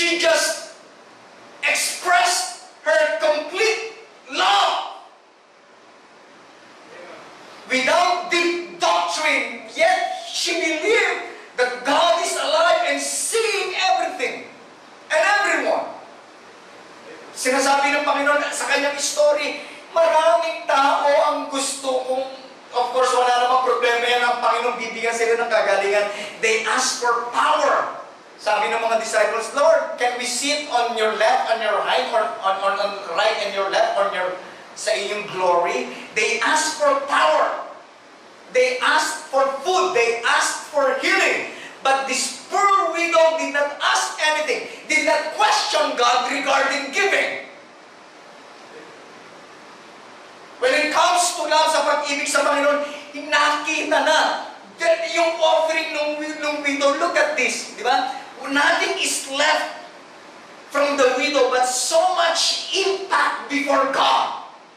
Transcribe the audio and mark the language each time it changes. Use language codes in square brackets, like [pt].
[en] She just expressed her complete love. Without deep doctrine, yet she believed that God is alive and seeing everything and everyone. [tl] Sinasabi ng Panginoon sa kanyang story, maraming tao ang gusto kong, of course, wala namang problema yan, ang Panginoon bibigyan sila ng kagalingan. [en] They ask for power. [tl] Sabi ng mga disciples, [en] Lord, can we sit on your left, on your right, or on right and your left, on your [tl] sa iyong [en] glory? They ask for power. They ask for food. They ask for healing. But this poor widow did not ask anything, did not question God regarding giving. When it comes to love [tl] sa pag-ibig sa Panginoon, nakita na yung offering ng widow. [en] Look at this, [tl] di ba? [en] Nothing is left from the widow but so much impact before God.